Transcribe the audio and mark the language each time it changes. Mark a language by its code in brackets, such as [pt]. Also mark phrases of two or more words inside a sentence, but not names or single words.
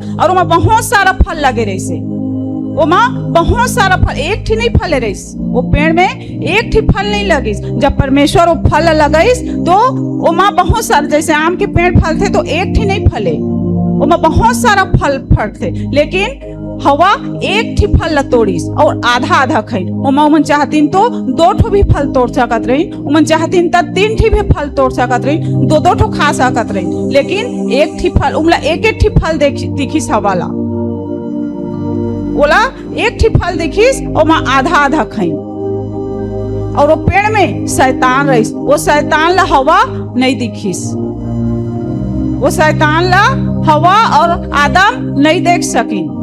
[hne] और वहाँ बहुत सारा फल लगे रही से, ओमा बहुत सारा फल, एक ठी नहीं फले रहीस, वो पेड़ में एक ठी फल नहीं लगिस। जब परमेश्वर वो फल लगाइस तो ओमा बहुत सारा, जैसे आम के पेड़ फलते तो एक ठी नहीं फले, ओमा बहुत सारा फल फटते। लेकिन हवा एक ठी फल ला तोड़िस और आधा आधा खाइन। ओमा उमन चाहतीन तो 2 ठो भी फल तोड़ सकत रही, उमन चाहतीन तो 3 ठी भी फल तोड़ सकत रही, 2 ठो खा सकत रही। लेकिन एक ठी फल, उमला एक ठी फल दिखिस हवाला, बोला एक ठी फल दिखिस और माँ आधा आधा खाई। और वो पेड़ में शैतान रहीस, वो शैतान ला हवा नहीं दिखिस, वो शैतान ला हवा और आदम नहीं देख सकी।